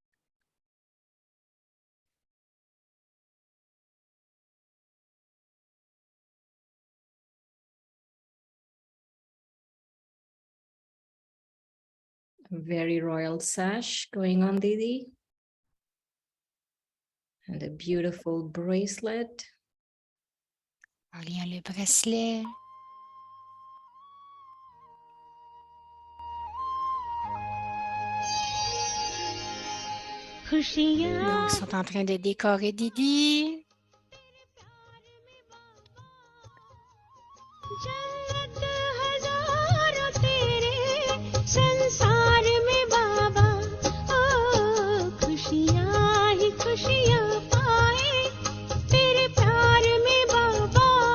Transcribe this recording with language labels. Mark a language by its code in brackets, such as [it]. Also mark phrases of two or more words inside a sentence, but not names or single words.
[en] Very royal sash going on, Didi. And a beautiful bracelet. [fr] il y a le bracelet. Donc, ils sont en train de décorer Didi. [hi] संसार में बाबा ओ खुशियाँ ही खुशियाँ पाए तेरे प्यार में बाबा